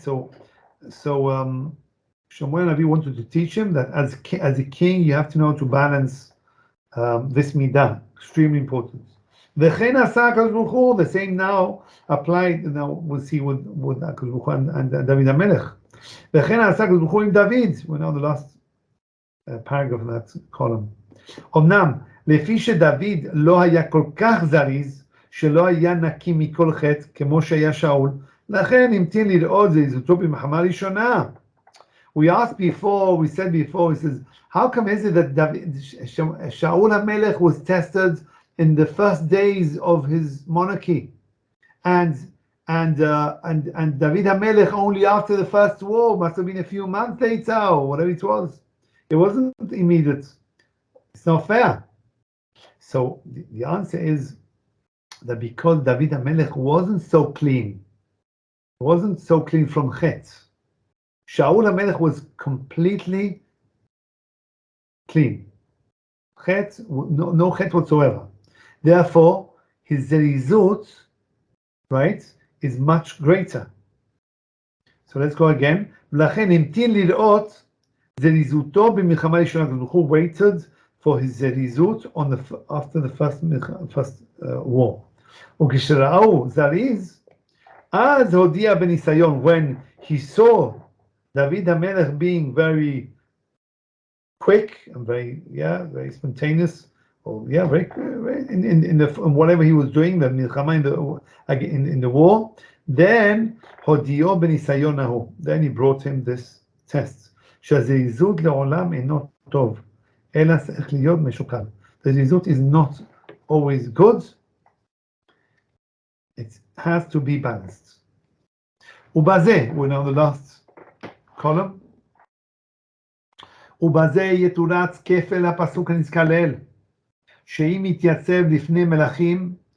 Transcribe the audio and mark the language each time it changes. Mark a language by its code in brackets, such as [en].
[en] So Shemuel Navi wanted to teach him that as a king, you have to know to balance this midah, extremely important. The same now applied. Now we'll see with HaKadosh Baruch Hu and David HaMelech. We're now the last paragraph in that column. [he] אמנם, לפי שדוד לא היה כל כך זריז, שלא היה נקי מכל חטא, כמו שהיה שאול, לכן המתין לראות זריזותו במלחמה ראשונה. [en] We said before, he says, how come is it that Shaul HaMelech was tested in the first days of his monarchy, and David HaMelech only after the first war? Must have been a few months later, or whatever it was. It wasn't immediate. It's not fair. So the answer is that because David HaMelech wasn't so clean from chet, Shaul HaMelech was completely clean. Chet, no chet whatsoever. Therefore, his zerizut, right, is much greater. So let's go again. [he] לכן המתין לראות זריזותו במלחמה ראשונה. [en] Who waited for his zerizut after the first war. [he] וכשראו זריז, אז הודיע בניסיון, [en] when he saw David HaMelech being very quick and very spontaneous, very in whatever he was doing, the milchama in the war, then [he] הודיעו בניסיון ההוא, [en] then he brought him this test, [he] שהזריזות לעולם אינו טוב, אלא צריך להיות משוקל. [en] The זריזות is not always good. It has to be balanced. [he] ובזה, [en] we're now the last column. [he] ובזה יתורץ כפל הפסוק הנזכר לעיל, שאם יתייצב לפני מלכים